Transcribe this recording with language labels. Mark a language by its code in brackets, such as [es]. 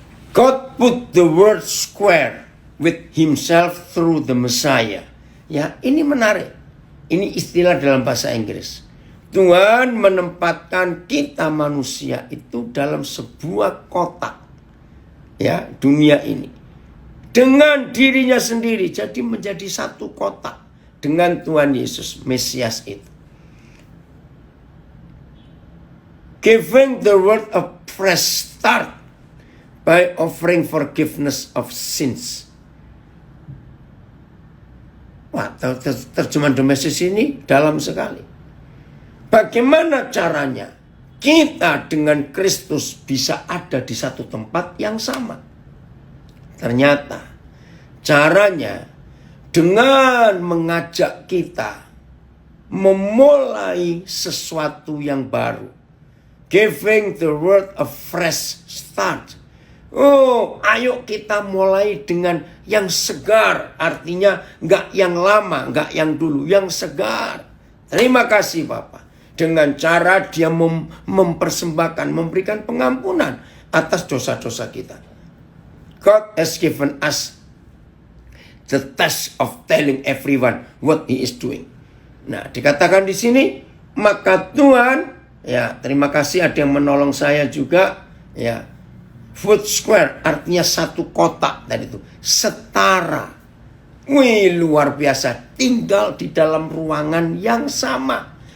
[en] God put the world square with himself through the Messiah. [id] Ya, ini menarik. Ini istilah dalam bahasa Inggris. Tuhan menempatkan kita manusia itu dalam sebuah kotak. Ya, dunia ini. Dengan dirinya sendiri. Jadi menjadi satu kotak. Dengan Tuhan Yesus, Mesias itu. [en] Giving the world a fresh start by offering forgiveness of sins. [id] Wah, terjemahan The Message ini dalam sekali. Bagaimana caranya kita dengan Kristus bisa ada di satu tempat yang sama? Ternyata caranya dengan mengajak kita memulai sesuatu yang baru. [en] Giving the world a fresh start. [id] Oh, ayo kita mulai dengan yang segar. Artinya gak yang lama, gak yang dulu, yang segar. Terima kasih Bapak. Dengan cara dia mempersembahkan, memberikan pengampunan atas dosa-dosa kita. [en] God has given us the task of telling everyone what he is doing. [id] Nah, dikatakan di sini, maka Tuhan, ya terima kasih ada yang menolong saya juga, ya. [en] Foot square [id] artinya satu kotak tadi itu, setara. Wih, luar biasa, tinggal di dalam ruangan yang sama.